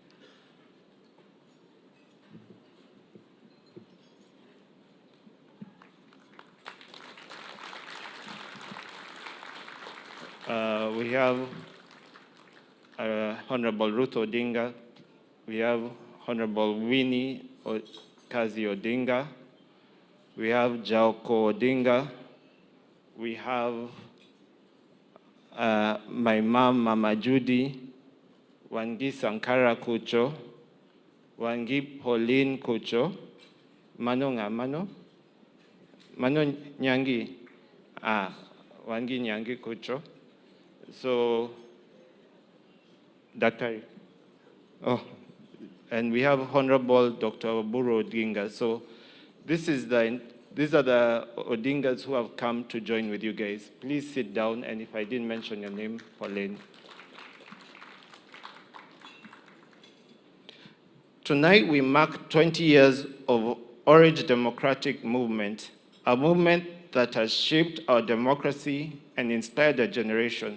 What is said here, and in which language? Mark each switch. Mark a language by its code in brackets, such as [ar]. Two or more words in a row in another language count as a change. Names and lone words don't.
[en] We have Honorable Ruth Odinga. We have Honorable Winnie Kazi Odinga. We have Jaoko Odinga. We have my mom, Mama Judy, Wangi Sankara Kucho, Wangi Pauline Kucho, Mano Ngamano, Mano Nyangi, Wangi Nyangi Kucho. So, Dr. And we have Honorable Dr. Oburu Odinga. So, these are the Odingas who have come to join with you guys. Please sit down, and if I didn't mention your name, Pauline. Tonight we mark 20 years of Orange Democratic Movement, a movement that has shaped our democracy and inspired a generation.